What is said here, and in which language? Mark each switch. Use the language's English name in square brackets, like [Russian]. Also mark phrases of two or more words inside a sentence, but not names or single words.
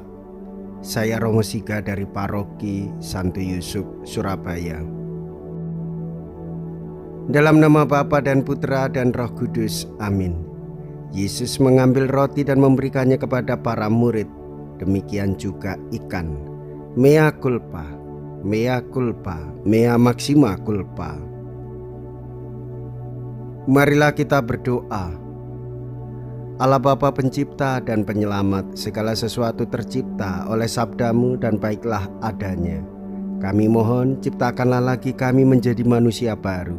[Indonesian] Saya Romo Siga dari Paroki Santo Yusuf, Surabaya. Dalam nama Bapa dan Putra dan Roh Kudus, amin. Yesus mengambil roti dan memberikannya kepada para murid. Demikian juga ikan. [Latin] Mea culpa, mea culpa, mea maxima culpa. [Indonesian] Marilah kita berdoa. Allah Bapa pencipta dan penyelamat, segala sesuatu tercipta oleh sabdamu dan baiklah adanya. Kami mohon ciptakanlah lagi kami menjadi manusia baru.